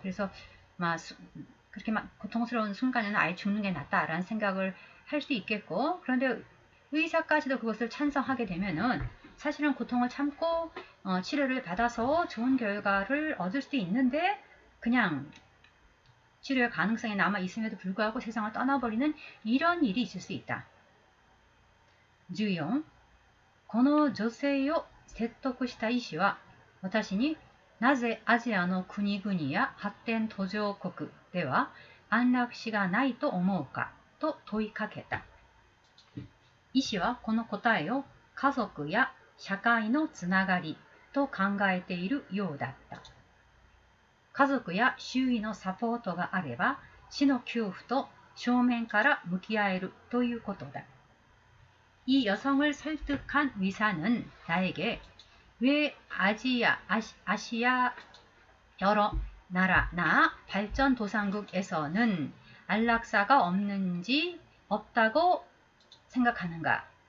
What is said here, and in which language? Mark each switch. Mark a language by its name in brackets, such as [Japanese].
[Korean] 그래서 그렇게 고통스러운 순간에는 아예 죽는 게 낫다라는 생각을 할 수 있겠고, 그런데 의사까지도 그것을 찬성하게 되면은 사실은 고통을 참고 치료를 받아서 좋은 결과를 얻을 수도 있는데 그냥 치료의 가능성이 남아 있음에도 불구하고 세상을 떠나버리는 이런 일이 있을 수 있다. 14. [Japanese] この女性を説得した医師は私になぜアジアの国々や発展途上国では安楽死がないと思うかと問いかけた。医師はこの答えを家族や社会のつながりと考えているようだった。家族や周囲のサポートがあれば死の恐怖と正面から向き合えるということだ。 [Korean] 이 여성을 설득한 의사는 나에게 왜 아시아 여러 나라나 발전도상국에서는 안락사가 없다고 생각하는가?